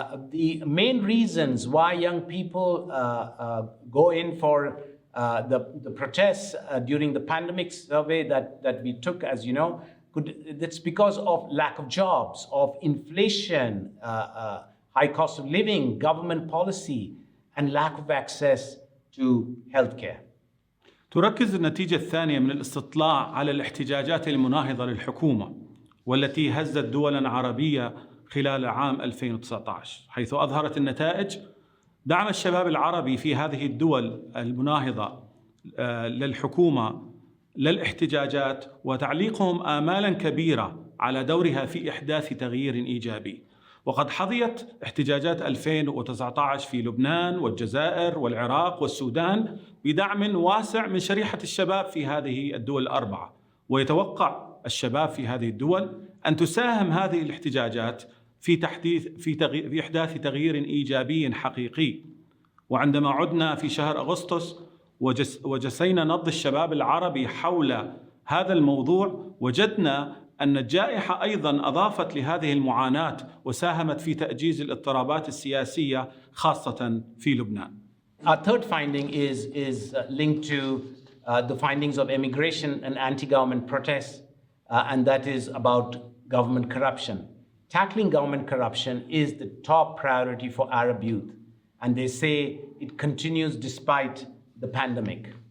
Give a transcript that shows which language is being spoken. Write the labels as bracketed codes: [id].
[en] The main reasons why young people go in for the protests during the pandemic survey that we took, as you know, that's because of lack of jobs, of inflation, high cost of living, government policy, and lack of access to healthcare. [ar] تركز النتيجة الثانية من الاستطلاع على الاحتجاجات المناهضة للحكومة، والتي هزت دولا عربية خلال عام 2019، حيث أظهرت النتائج دعم الشباب العربي في هذه الدول المناهضة للحكومة للاحتجاجات، وتعليقهم آمالاً كبيرة على دورها في إحداث تغيير إيجابي. وقد حظيت احتجاجات 2019 في لبنان والجزائر والعراق والسودان بدعم واسع من شريحة الشباب في هذه الدول الأربعة، ويتوقع الشباب في هذه الدول أن تساهم هذه الاحتجاجات في إحداث تغيير إيجابي حقيقي. وعندما عدنا في شهر أغسطس وجسينا نبض الشباب العربي حول هذا الموضوع، وجدنا أن الجائحة أيضاً أضافت لهذه المعاناة وساهمت في تأجيج الاضطرابات السياسية خاصة في لبنان. [en] Our third finding is linked to the findings of immigration and anti-government protests, and that is about government corruption. Tackling government corruption is the top priority for Arab youth, and they say it continues despite the pandemic.